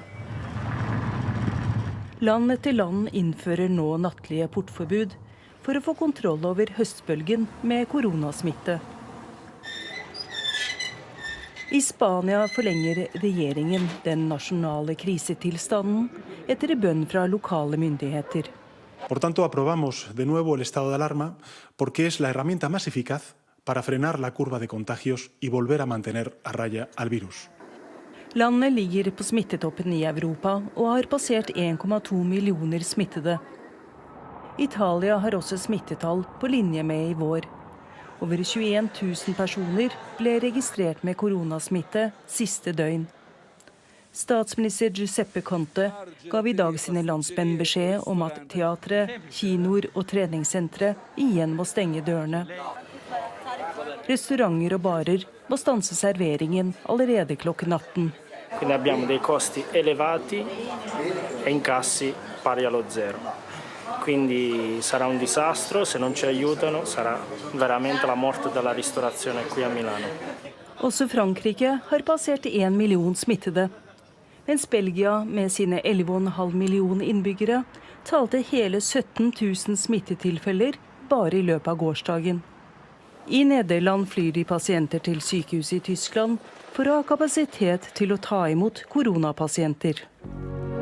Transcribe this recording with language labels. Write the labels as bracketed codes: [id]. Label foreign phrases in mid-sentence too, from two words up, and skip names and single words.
[no] Land etter land innfører nå nattlige portforbud for å få kontroll over høstbølgen med koronasmitte. I Spania forlenger regjeringen den nasjonale krisetilstanden etter bønn fra lokale myndigheter. [es] Por tanto, aprobamos de nuevo el estado de alarma porque es la herramienta más eficaz para frenar la curva de contagios y volver a mantener a raya al virus. [no] Landet ligger på smittetoppen i Europa og har passert 1,2 millioner smittede. Italia har også smittetall på linje med i vår. Over 21 000 personer ble registrert med koronasmitte siste døgn. Statsminister Giuseppe Conte gav i dag sine landsmenn beskjed om at teatre, kinoer og treningssentre igjen må stenge dørene. Restauranter og barer må stanse serveringen allerede klokken 18. [it] Quindi abbiamo dei costi elevati e incassi pari allo zero. Quindi sarà un disastro, se non ci aiutano sarà veramente la morte della ristorazione qui a Milano. [no] Også Frankrike har passert 1 million smittede, mens Belgia med sine 11,5 millioner innbyggere talte hele 17 000 smittetilfeller bare i løpet av gårsdagen. I Nederland flyr de pasienter til sykehuset i Tyskland for å ha kapasitet til å ta imot koronapasienter.